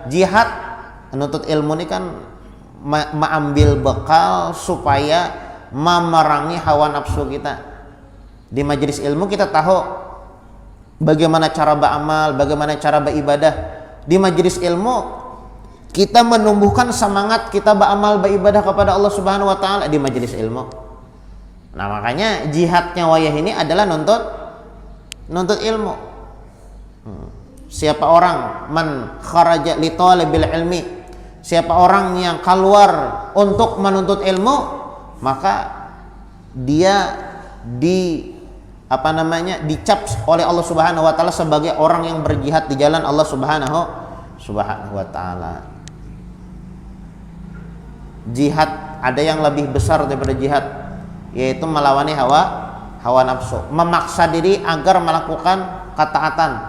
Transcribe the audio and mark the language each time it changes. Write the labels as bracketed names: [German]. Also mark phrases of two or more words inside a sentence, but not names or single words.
[Indonesian] Jihad nuntut ilmu ini kan mengambil bekal supaya memerangi hawa nafsu kita. Di majelis ilmu kita tahu bagaimana cara beramal, bagaimana cara beribadah. Di majelis ilmu kita menumbuhkan semangat kita beramal beribadah kepada Allah [Arabic] Subhanahu Wa Ta'ala [Indonesian] di majelis ilmu. Nah makanya jihadnya wayah ini adalah nuntut ilmu. Siapa orang [Arabic] man kharaja li talabil ilmi, [Indonesian] siapa orang yang keluar untuk menuntut ilmu, maka dia dicap oleh Allah [Arabic] Subhanahu Wa Ta'ala [Indonesian] sebagai orang yang berjihad di jalan Allah [Arabic] Subhanahu Wa Ta'ala. [Indonesian] Jihad ada yang lebih besar daripada jihad, yaitu melawani hawa nafsu, memaksa diri agar melakukan ketaatan.